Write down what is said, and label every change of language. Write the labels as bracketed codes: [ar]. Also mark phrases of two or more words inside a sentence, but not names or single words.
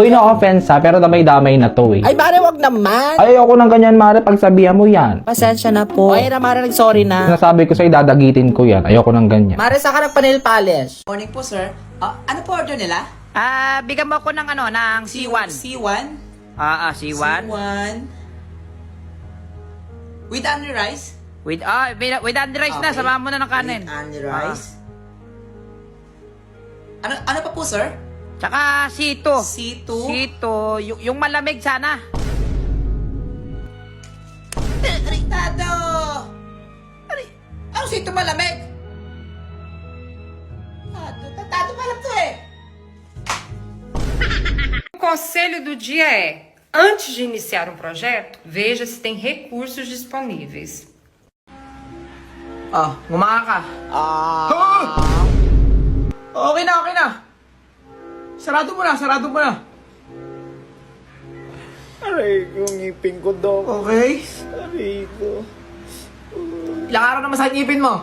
[tl] Uy, [en] no offense [tl] ha, pero damay-damay na to eh. Ay, Mare, wag naman. Ay, ayoko ng ganyan, Mare, pagsabihan mo yan. Pasensya na po. Ay, na, Mare, nag-sorry na. Sinasabi ko sa'yo, dadagitin ko yan. Ayoko ng ganyan. Mare, saka nagpa-nail polish. Morning po, sir. Ano po order nila? Bigyan mo ako ng ano, ng C1. C1? C1. [en] C1. With onion rice? With onion rice na, [tl] Okay. samahan mo na ng kanin. [en] With onion rice. [tl] Ano pa po, [en] sir? [tl] Tsaka C2. C2? C2, yung malamig sana. Ritado! Ano C2 malamig? Tado pala to eh. [pt] O conselho do dia é: antes de iniciar um projeto, veja se tem recursos disponíveis. [tl] Gumaka ka. Okay na. Sarado mo na. Aray, yung ngipin ko, Dok. Okay. Aray ko. Ilang araw na masakit ngipin mo?